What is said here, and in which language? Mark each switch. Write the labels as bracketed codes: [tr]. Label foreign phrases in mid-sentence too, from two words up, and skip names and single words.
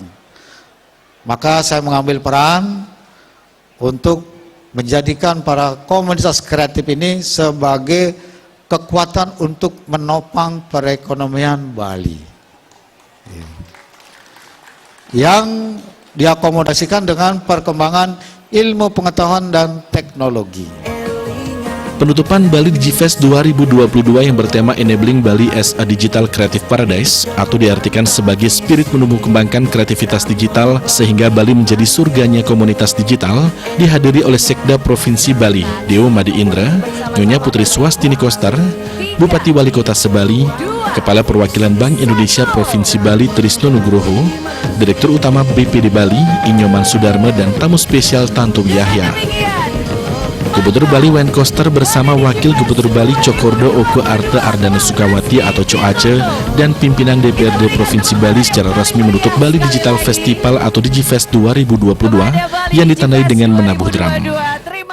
[id] Maka saya mengambil peran untuk menjadikan para komunitas kreatif ini sebagai kekuatan untuk menopang perekonomian Bali yang diakomodasikan dengan perkembangan ilmu pengetahuan dan teknologi. Penutupan Bali Digifest 2022 yang bertema [en] Enabling Bali as a Digital Creative Paradise [id] atau diartikan sebagai spirit menumbuh kembangkan kreativitas digital sehingga Bali menjadi surganya komunitas digital, dihadiri oleh Sekda Provinsi Bali, Dewo Madi Indra, Nyonya Putri Swastini Koster, Bupati Wali Kota Sebali, Kepala Perwakilan Bank Indonesia Provinsi Bali Trisno Nugroho, Direktur Utama BPD Bali Inyoman Sudarma dan tamu spesial Tantum Yahya. Gubernur Bali Wayne Koster bersama Wakil Gubernur Bali Cokordo Oko Arte Ardana Sukawati atau Co Aceh dan pimpinan DPRD Provinsi Bali secara resmi menutup Bali Digital Festival atau Digifest 2022 yang ditandai dengan menabuh drum.